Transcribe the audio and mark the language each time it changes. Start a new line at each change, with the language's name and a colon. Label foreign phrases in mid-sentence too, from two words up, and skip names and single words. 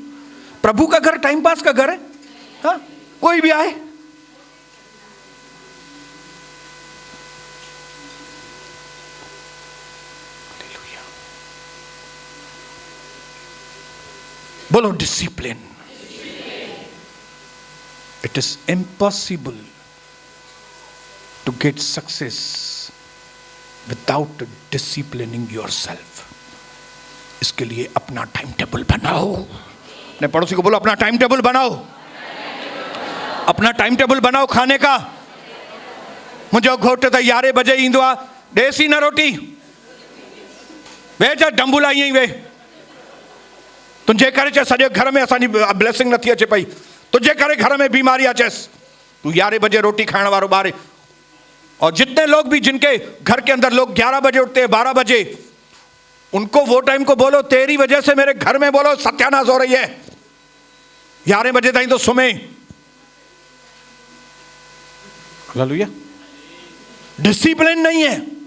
Hindi: प्रभु का घर
English: time pass
Hindi: का घर है। हाँ, कोई भी आए। बोलो डिसिप्लिन।
English: It is impossible to get success without disciplining yourself.
Hindi: इसके लिए अपना
English: time table
Hindi: बनाओ। अपने पड़ोसी को बोलो, अपना
English: time table
Hindi: बनाओ, अपना
English: time table
Hindi: बनाओ खाने का।
Sindhi: मुझे घोट त 11 बजे ईंदो आहे, देसी न रोटी वे जा डंबुला ईअं ई वे। तुंहिंजे करे चे सॼे घर में असांजी ब्लेसिंग नथी अचे पई, तुंहिंजे करे घर में बीमारी अचेसि, तू 11 बजे रोटी खाइण वारो ॿार।
Hindi: और जितने लोग भी, जिनके घर के अंदर लोग 11 बजे उठते हैं, 12 बजे, उनको वो टाइम को बोलो, तेरी वजह से मेरे घर में बोलो सत्यानाश हो रही है, 11
Sindhi: बजे ताईं तो सुमे।
Hindi: हालेलुया। डिसिप्लिन नहीं है।